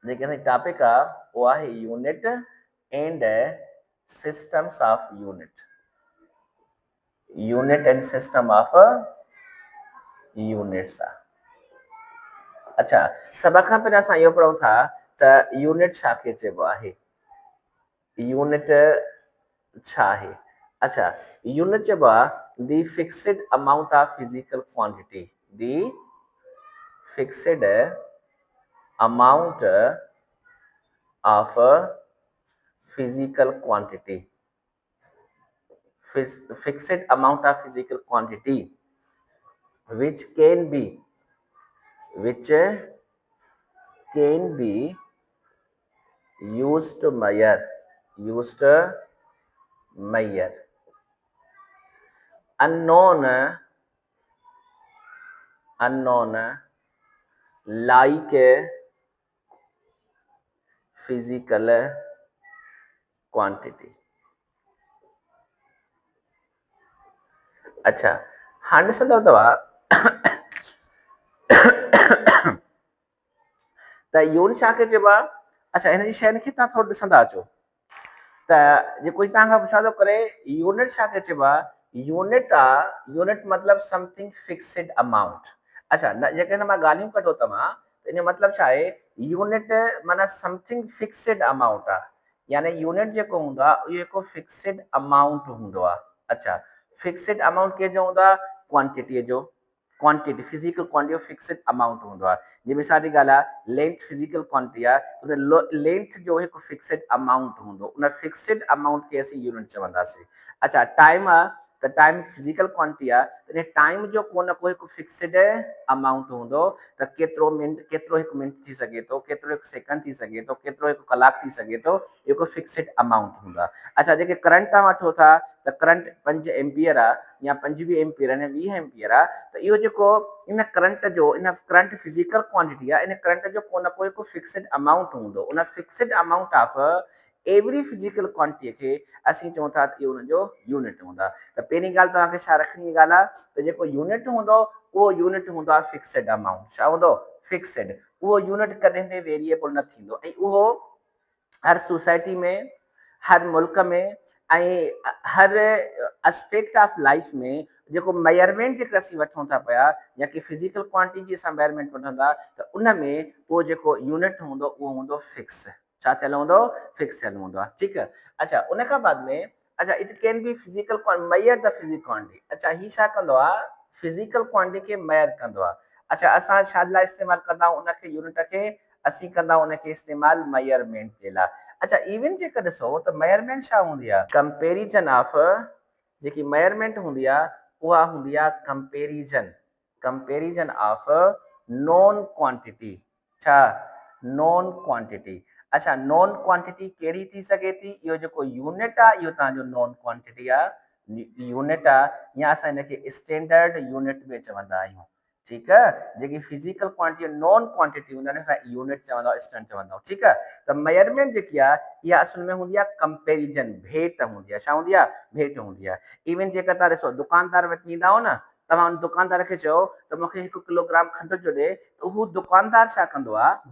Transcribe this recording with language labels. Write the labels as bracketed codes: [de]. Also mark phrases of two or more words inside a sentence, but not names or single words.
[sd] जेके असांजी टॉपिक आहे उहो आहे [en] unit and systems of unit and system of units [sd] आहे। अच्छा, सभ खां पहिरियों असां इहो पढ़ूं था त यूनिट छा खे चइबो आहे। यूनिट छा आहे? अच्छा, यूनिट चइबो आहे [en] the fixed amount of physical quantity, the fixed amount of physical quantity, fixed amount of physical quantity which can be used to measure unknown like physical quantity। [sd] अच्छा, हाणे ॾिसंदव तव्हां त यूनिट छा खे चइबो आहे। अच्छा, हिन जी शयुनि खे तव्हां थोरो ॾिसंदा अचो त जेको ई तव्हां खां पुछा थो करे यूनिट छा खे चइबो आहे। यूनिट आहे, यूनिट मतिलबु [en] something fixed amount. [sd] अच्छा, जेके हिन मां ॻाल्हियूं कढो तव्हां त इन जो मतिलबु छा आहे, यूनिट माना [en] something fixed amount [sd] आहे, यानी यूनिट जेको हूंदो आहे इहो हिकु [en] fixed amount [sd] हूंदो आहे। अच्छा, [en] fixed amount [sd] कंहिंजो हूंदो आहे, क्वांटिटीअ जो। [en] quantity physical quantity fixed amount [sd] हूंदो आहे। जीअं मिसाल जी ॻाल्हि आहे, लेंथ [en] physical quantity [sd] आहे, उन लेंथ जो हिकु [en] fixed amount [sd] हूंदो, उन [en] fixed amount [sd] खे असीं यूनिट चवंदासीं। अच्छा, टाइम आहे त टाइम [en] physical quantity [sd] आहे, त टाइम जो को न को हिकु [en] fixed amount [sd] हूंदो, त केतिरो मिंट, केतिरो हिकु मिंट थी सघे थो, केतिरो हिकु सेकंड थी सघे थो, केतिरो हिकु कलाक थी सघे थो, हिकु [en] fixed amount [sd] हूंदो आहे। अच्छा, जेके करंट तव्हां वठो था त करंट 5 एम्पियर आहे या 25 एम्पियर या 20 एम्पियर आहे, त इहो जेको इन करंट जो, इन करंट [en] physical quantity [sd] आहे, इन करंट जो को न को हिकु [en] fixed amount [sd] हूंदो। उन [en] fixed amount of every physical quantity [sd] खे असीं चऊं था त इहो हुनजो यूनिट हूंदा। त पहिरीं ॻाल्हि तव्हांखे छा रखणी ॻाल्हि आहे त जेको यूनिट हूंदो उहो यूनिट हूंदो आहे [en] fixed amount. [sd] छा हूंदो? फिक्स्ड। उहो यूनिट कॾहिं बि वेरिएबल न थींदो, ऐं उहो हर सोसाइटी में, हर मुल्क में ऐं हर [en] aspect of life [sd] में जेको मेजरमेंट जेके असीं वठूं था पिया, या कि [en] physical quantity [sd] जी असां मेजरमेंट वठूं था, त उन में उहो जेको यूनिट हूंदो उहो हूंदो फिक्स। छा थियल हूंदो? फिक्स थियल हूंदो आहे। ठीकु आहे। अच्छा, उन खां बाद में अच्छा, [en] it can be physical measure the physical quantity. [sd] अच्छा, ही छा कंदो आहे? [en] physical quantity [sd] खे मेजर कंदो आहे। अच्छा, असां छा लाइ इस्तेमालु कंदा आहियूं उनखे, यूनिट खे असीं कंदा आहियूं उनखे इस्तेमालु मेजरमेंट जे लाइ। अच्छा, इवन जेकर ॾिसो त मेजरमेंट छा हूंदी आहे? [en] comparison of, [sd] जेकी मेजरमेंट हूंदी आहे उहा हूंदी आहे [en] comparison of known quantity. [sd] छा? [en] known quantity. [sd] अच्छा, [en] known quantity [sd] कहिड़ी थी सघे थी? इहो जेको यूनिट आहे इहो तव्हांजो [en] known quantity [sd] आहे, यूनिट आहे, या असां हिनखे [en] standard unit [sd] में चवंदा आहियूं। ठीकु आहे। जेकी [en] physical quantity known quantity [sd] हूंदा आहिनि असां यूनिट चवंदा आहियूं, स्टैंडर्ड चवंदा आहियूं। ठीकु आहे। त मेजरमेंट जेकी आहे इहा असल में हूंदी आहे कंपेरिजन, भेट हूंदी आहे। छा हूंदी आहे? भेट हूंदी आहे। इवन जेकर तव्हां ॾिसो दुकानदार वटि ईंदा हो न, तव्हां उन दुकानदार खे चयो त मूंखे 1 किलोग्राम खंड जो ॾे, त उहो दुकानदार छा कंदो आहे?